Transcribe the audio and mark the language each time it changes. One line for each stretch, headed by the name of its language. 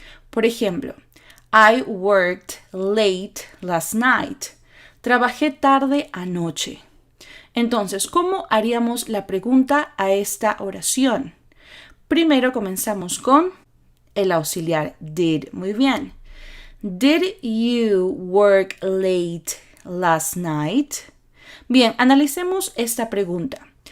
Spanish: Por ejemplo,
English: I worked late last night.
Spanish: Trabajé tarde anoche. Entonces, ¿cómo haríamos la pregunta a esta oración? Primero comenzamos con el auxiliar did. Muy bien.
English: Did you work late last night?
Spanish: Bien, analicemos esta pregunta.